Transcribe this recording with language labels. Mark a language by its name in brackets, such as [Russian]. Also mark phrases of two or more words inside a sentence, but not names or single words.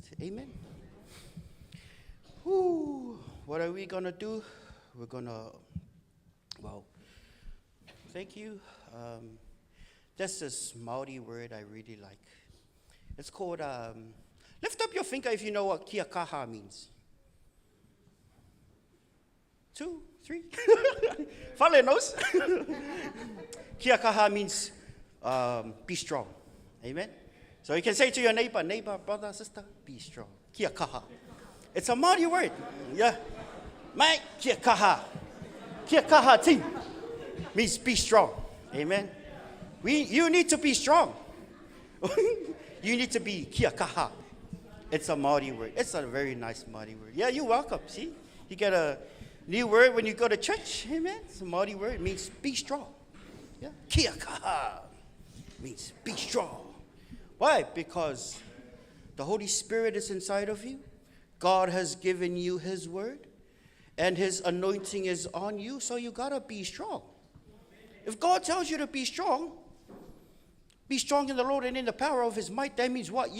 [English] Amen. Whew. What are we going to do? We're going to, thank you. There's this Maori word I really like. It's called, lift up your finger if you know what [Māori] kia kaha [English] means. 2, 3. Fale knows. [Māori] Kia kaha [English] means be strong. Amen. So you can say to your neighbor, brother, sister, be strong. [Māori] Kia kaha. [English] It's a Maori word. Yeah. [Māori] Mai kia kaha. Kia kaha [English] team means be strong. Amen. You need to be strong. You need to be [Māori] kia kaha. [English] It's a Maori word. It's a very nice Maori word. Yeah, you're welcome. See? You get a new word when you go to church. Amen. It's a Maori word. It means be strong. Yeah. [Māori] Kia kaha [English] means be strong. Why? Because the Holy Spirit is inside of you. God has given you his word. And his anointing is on you. So you got to be strong. If God tells you to be strong in the Lord and in the power of his might, that means what?